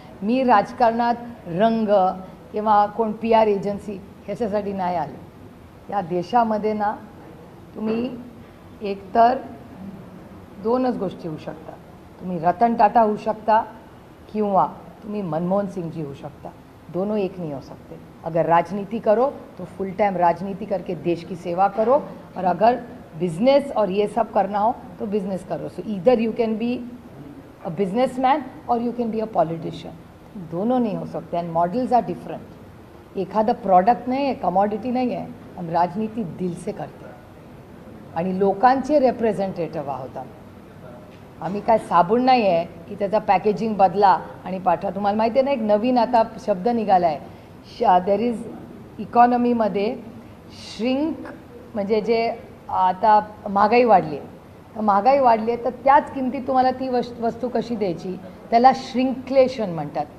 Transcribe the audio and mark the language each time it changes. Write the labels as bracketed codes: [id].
[mr] मी राजकारणात रंग किंवा कोण PR एजन्सी ह्याच्यासाठी नाही आले। या देशामध्ये ना तुम्ही एकतर दोनच गोष्टी होऊ शकता, तुम्ही रतन टाटा होऊ शकता किंवा तुम्ही मनमोहन सिंह जी [hi] हो सकता, दोनों एक नहीं हो सकते। अगर राजनीति करो तो फुल टाइम राजनीति करके देश की सेवा करो, और अगर बिजनेस और ये सब करना हो तो बिजनेस करो। [en] so either you can be a businessman or you can be a politician, [hi] दोनों नहीं हो सकते। [en] And models are different. [mr] एखादा [hi] प्रॉडक्ट नहीं है, कमॉडिटी नहीं है, हम राजनीति दिल से करते हैं [mr] आणि लोकांचे रिप्रेझेंटेटिव्ह आहोत आम्ही काय साबून नाही आहे की त्याचा पॅकेजिंग बदला आणि पाठवा। तुम्हाला माहिती आहे ना, एक नवीन आता शब्द निघाला आहे, देर इज इकॉनॉमीमध्ये श्रिंक, म्हणजे जे आता महागाई वाढली आहे, तर महागाई वाढली आहे तर त्याच किमतीत तुम्हाला ती वस्तू कशी द्यायची, त्याला श्रिंकलेशन म्हणतात।